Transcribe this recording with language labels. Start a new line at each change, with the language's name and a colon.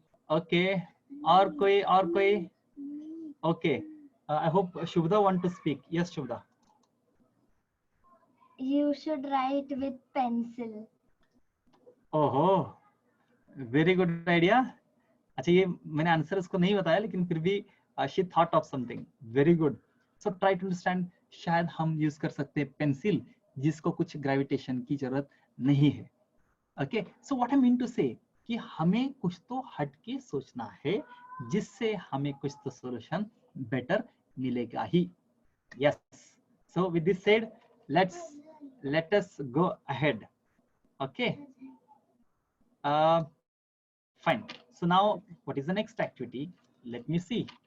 English: okay,
Hindi: और कोई
English: Okay, I hope Shubhada want to speak. Yes Shubhada. You should write with pencil. ओहो, very good idea.
Hindi: अच्छा, ये मैंने आंसर इसको नहीं बताया, लेकिन फिर भी
English: She thought of something, very good.
Hindi: So try to understand, शायद हम यूज कर सकते हैं पेंसिल जिसको कुछ ग्रेविटेशन की जरूरत नहीं है। Okay,
English: so what I mean to say
Hindi: कि हमें कुछ तो हट के सोचना है, जिससे हमें कुछ तो सॉल्यूशन बेटर मिलेगा ही।
English: Yes, so with this said, let us go ahead. Okay, fine. So now what is the next activity? Let me see.